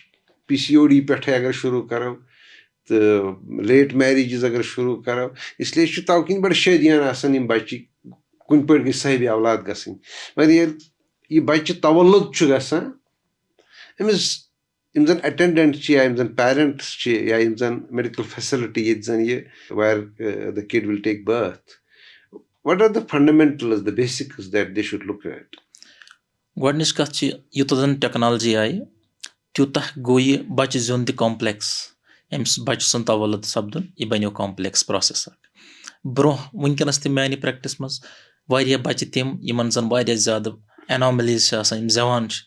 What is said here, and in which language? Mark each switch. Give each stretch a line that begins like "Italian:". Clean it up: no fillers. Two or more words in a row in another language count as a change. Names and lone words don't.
Kashmiri: PCOD پٮ۪ٹھَے اگر شروٗع کَرو تہٕ
English: late marriages
Kashmiri: اگر شروٗع کَرو, اِسلیے چھُ تَوٕ کِنۍ بَڑٕ شٲدیانہٕ آسان یِم بَچہِ کُنہِ پٲٹھۍ گٔژھۍ صٲحبِ اولاد گژھٕنۍ. مگر ییٚلہِ یہِ بَچہِ تَوَلُد چھُ گژھان أمِس یِم زَن اٮ۪ٹٮ۪نڈَنٹ چھِ یا یِم زَن پیرَنٹٕس چھِ یا یِم زَن
English: medical facility
Kashmiri: ییٚتہِ زَن یہِ ویر
English: the kid will take birth, what are the fundamentals, the basics that they should look at?
Kashmiri: گۄڈنِچ کَتھ چھِ یوٗتاہ زَن ٹٮ۪کنالجی آیہِ تیوٗتاہ گوٚو یہِ بَچہِ زیُن تہِ کَمپٕلیکٕس. أمِس بَچہِ سُنٛد تَوَلُد سَپدُن یہِ بَنیو
English: complex process
Kashmiri: اَکھ. برونٛہہ وٕنکٮ۪نَس تہِ میٛانہِ پرٛٮ۪کٹِس منٛز واریاہ بَچہِ تِم یِمَن زَن واریاہ زیادٕ اٮ۪ناملیٖز چھِ آسان, یِم زٮ۪وان چھِ.